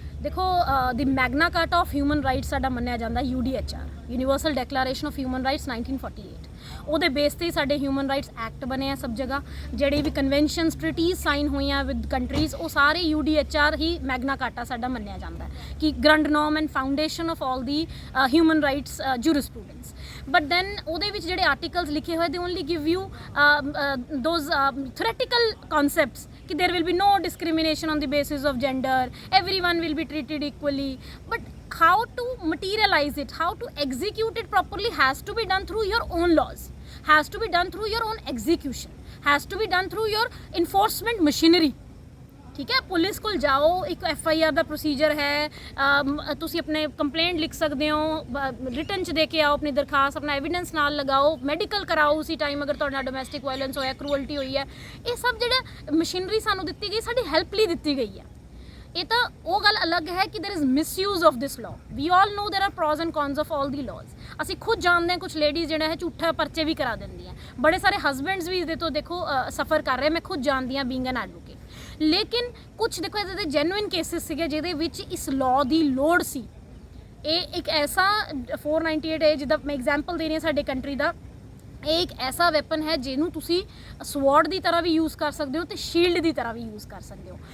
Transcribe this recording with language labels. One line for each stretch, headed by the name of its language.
Punjabi: ਦੇਖੋ ਦੀ Magna ਕਾਰਟਾ of human rights ਸਾਡਾ ਮੰਨਿਆ ਜਾਂਦਾ UDHR, universal declaration of human rights 1948। ਉਹਦੇ ਬੇਸ ਤੇ ਸਾਡੇ ਹਿਊਮਨ ਰਾਈਟਸ ਐਕਟ ਬਣੇ ਆ ਸਭ ਜਗ੍ਹਾ, ਜਿਹੜੇ ਵੀ ਕਨਵੈਨਸ਼ਨਸ ਟ੍ਰੀਟੀਜ਼ ਸਾਈਨ ਹੋਈਆਂ ਵਿਦ ਕੰਟਰੀਜ਼ ਉਹ ਸਾਰੇ UDHR ਹੀ ਮੈਗਨਾ ਕਾਰਟਾ ਸਾਡਾ ਮੰਨਿਆ ਜਾਂਦਾ ਕਿ grand norm and foundation of all ਦੀ human rights ਜੂਰਿਸਪ੍ਰੂਡੈਂਸ।
English: but then
Punjabi: ਉਹਦੇ ਵਿੱਚ ਜਿਹੜੇ
English: articles
Punjabi: ਲਿਖੇ ਹੋਏ
English: they only give you those theoretical concepts
Punjabi: ਕਿ
English: there will be no discrimination on the basis of gender, everyone will be treated equally, but how to materialize it, how to execute it properly has to be done through your own laws, has to be done through your own execution, has to be done through your enforcement machinery।
Punjabi: ਠੀਕ ਹੈ, police ਕੋਲ ਜਾਓ, ਇੱਕ FIR ਦਾ procedure ਹੈ, ਤੁਸੀਂ ਆਪਣੇ complaint ਲਿਖ ਸਕਦੇ ਹੋ, ਰਿਟਨ 'ਚ ਦੇ ਕੇ ਆਓ ਆਪਣੀ ਦਰਖਾਸਤ, ਆਪਣਾ ਐਵੀਡੈਂਸ ਨਾਲ ਲਗਾਓ, ਮੈਡੀਕਲ ਕਰਾਓ ਉਸੇ ਟਾਈਮ ਅਗਰ ਤੁਹਾਡੇ ਨਾਲ ਡੋਮੈਸਟਿਕ ਵਾਇਲੈਂਸ ਹੋਇਆ, ਕਰੂਅਲਟੀ ਹੋਈ ਹੈ। ਇਹ ਸਭ ਜਿਹੜਾ ਮਸ਼ੀਨਰੀ ਸਾਨੂੰ ਦਿੱਤੀ ਗਈ ਸਾਡੀ ਹੈਲਪ ਲਈ ਦਿੱਤੀ ਗਈ ਹੈ। ਇਹ ਤਾਂ ਉਹ ਗੱਲ ਅਲੱਗ ਹੈ ਕਿ
English: there is misuse of this law, we all know there are pros and cons of all the laws।
Punjabi: ਅਸੀਂ ਖੁਦ ਜਾਣਦੇ ਹਾਂ ਕੁਝ ਲੇਡੀਜ਼ ਜਿਹੜਾ ਹੈ ਝੂਠਾ ਪਰਚੇ ਵੀ ਕਰਾ ਦਿੰਦੀਆਂ, ਬੜੇ ਸਾਰੇ ਹਸਬੈਂਡਸ ਵੀ ਇਹਦੇ ਤੋਂ ਦੇਖੋ ਸਫਰ ਕਰ ਰਹੇ, ਮੈਂ ਖੁਦ ਜਾਣਦੀ ਹਾਂ
English: Being an advocate.
Punjabi: ਲੇਕਿਨ ਕੁਝ ਦੇਖੋ ਇਹਦੇ ਦੇ ਜੈਨੂਇਨ ਕੇਸਿਸ ਸੀਗੇ ਜਿਹਦੇ ਵਿੱਚ ਇਸ ਲਾਅ ਦੀ ਲੋੜ ਸੀ। ਇਹ ਇੱਕ ਐਸਾ 498 ਹੈ ਜਿੱਦਾਂ ਮੈਂ ਐਗਜ਼ਾਮਪਲ ਦੇ ਰਹੀ ਹਾਂ ਸਾਡੇ ਕੰਟਰੀ ਦਾ, ਇਹ ਇੱਕ ਐਸਾ ਵੈਪਨ ਹੈ ਜਿਹਨੂੰ ਤੁਸੀਂ ਸਵੋਰਡ ਦੀ ਤਰ੍ਹਾਂ ਵੀ ਯੂਜ਼ ਕਰ ਸਕਦੇ ਹੋ ਤੇ ਸ਼ੀਲਡ ਦੀ ਤਰ੍ਹਾਂ ਵੀ ਯੂਜ਼ ਕਰ ਸਕਦੇ ਹੋ।